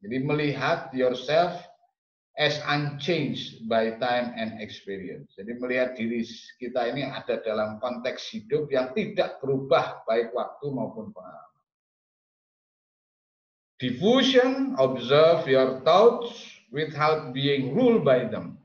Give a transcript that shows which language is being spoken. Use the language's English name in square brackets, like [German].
[Indonesian] Jadi melihat [English] yourself as unchanged by time and experience. [Indonesian] Jadi melihat diri kita ini ada dalam konteks hidup yang tidak berubah baik waktu maupun pengalaman. [English] Diffusion, observe your thoughts without being ruled by them.